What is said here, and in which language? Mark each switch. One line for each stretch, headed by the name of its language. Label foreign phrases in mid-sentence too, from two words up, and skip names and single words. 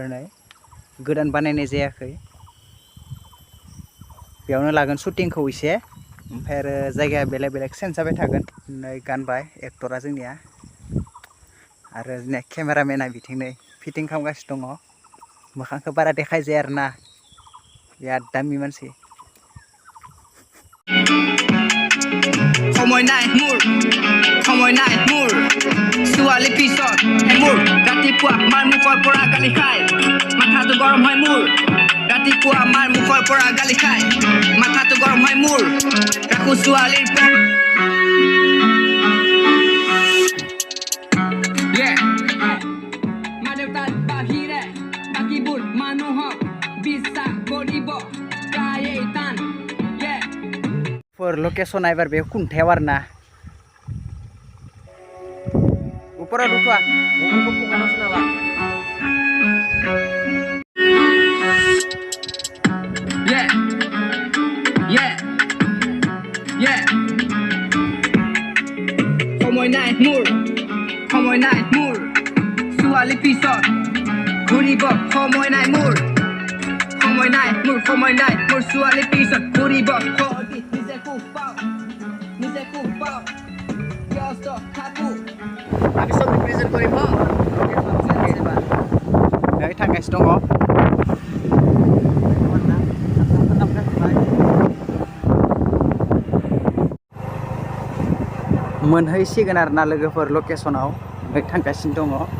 Bodo: नै गोदान बानायनाय जायाखै। बेयावनो लागोन शुटिंखौ एसे। ओमफ्राय आरो जायगाया बेलेग चेन्ज जाबाय थागोन। नै गानबाय एक्टरा जोंनिया। आरो जोंनिया केमेरामेना बिथिं नै फिटिं खालामगासिनो दङ। मोखांखौ बारा देखाय जाया आरोना, बिराद दामि मानसि।
Assamese: সময় নাই মোৰ ছোৱালী পিছত মোৰ ৰাতিপুৱা মাৰ মুখৰ পৰা গালি খাই মাথাটো গৰম হয় মোৰ। ৰাতিপুৱা মাৰ মুখৰ পৰা গালি খাই মাথাটো গৰম হয় মোৰ। ৰাখো ছোৱালীৰ মা দেউতাৰ বাহিৰে বাকীবোৰ মানুহক বিশ্বাস কৰিব প্ৰায়েই টান।
Bodo: लोकेसन एबार बे खुंथायाव आरोना। ऊपराव रुथ'आ मबाइलखौ पकेटाव सोना ला।
Assamese: সময় নাই মোৰ ছোৱালী পিছত ঘূৰিব সময় নাই মোৰ। সময় নাই মোৰ ছোৱালী পিছত ঘূৰিব।
Bangla: আমি সব রিপ্রেজেন্ট করি হ্যাঁ।
Bodo: नै थांगासिनो दङ। मोनहैसिगोन आरोना लोगोफोर लकेसनाव। नै थांगासिनो दङ।